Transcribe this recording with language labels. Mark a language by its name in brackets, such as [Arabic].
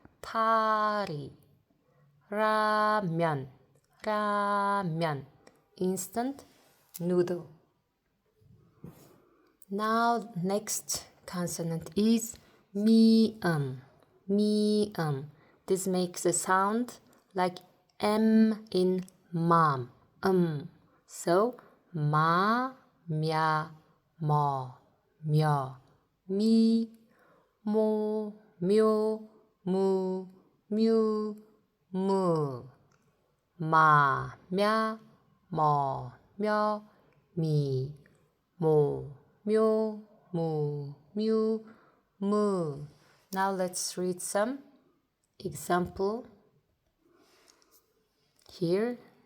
[Korean] 파리. 라면, 라면. [English] Instant noodle. Now next consonant is [Korean] 미음, 미음. [English] This makes a sound like M in mom. [Korean] So 마, 며, 머, 며, 미, 모, 묘, 무, 뮤, 무. 마, 며, 머, 며, 미, 모, 묘, 무, 뮤, 무. [English] Now let's read some example here.